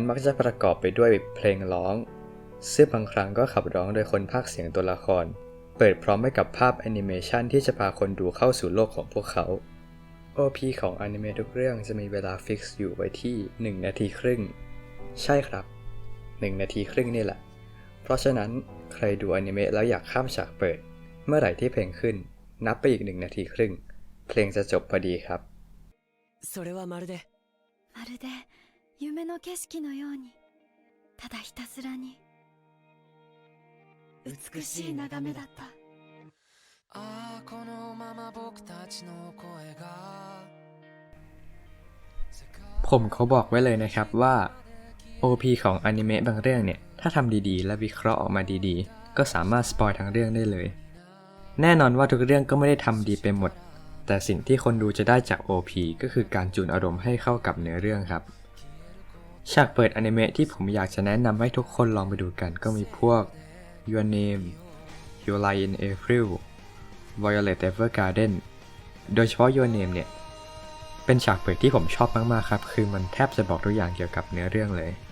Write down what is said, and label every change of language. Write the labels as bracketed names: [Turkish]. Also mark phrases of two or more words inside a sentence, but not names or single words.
[Thai] มักจะประกอบไปด้วยเพลงร้องซึ่งบางครั้งก็ขับร้องโดยคนพากย์เสียงตัวละครเปิดพร้อมไปกับภาพแอนิเมชันที่จะพาคนดูเข้าสู่โลกของพวกเขา OP ของอนิเมะทุกเรื่องจะมีเวลาฟิกซ์อยู่ไว้ที่1 นาทีครึ่งใช่ครับ1 นาทีครึ่งนี่แหละเพราะฉะนั้นใครดูอนิเมะแล้วอยากข้ามฉากเปิดเมื่อไหร่ที่เพลงขึ้นนับไปอีก1 นาทีครึ่งเพลงจะจบพอดีครับ [Japanese] それはまるで夢の景色のようにただひたすらに美しい眺めだったこのまま僕たちの声が [Thai] ผมเขาบอกไว้เลยนะครับว่า OP ของอนิเมะบางเรื่องเนี่ยถ้าทำดีๆและวิเคราะห์ออกมาดีๆก็สามารถส ปอยทั้งเรื่องได้เลยแน่นอนว่าทุกเรื่องก็ไม่ได้ทำดีไปหมดแต่สิ่งที่คนดูจะได้จาก OP ก็คือการจูนอารมณ์ให้เข้ากับเนื้อเรื่องครับฉากเปิดอนิเมะที่ผมอยากจะแนะนำให้ทุกคนลองไปดูกันก็มีพวก Your Name, Your Lie in April, Violet Evergarden โดยเฉพาะ Your Name เนี่ยเป็นฉากเปิดที่ผมชอบมากๆครับคือมันแทบจะบอกทุกอย่างเกี่ยวกับเนื้อเรื่องเลย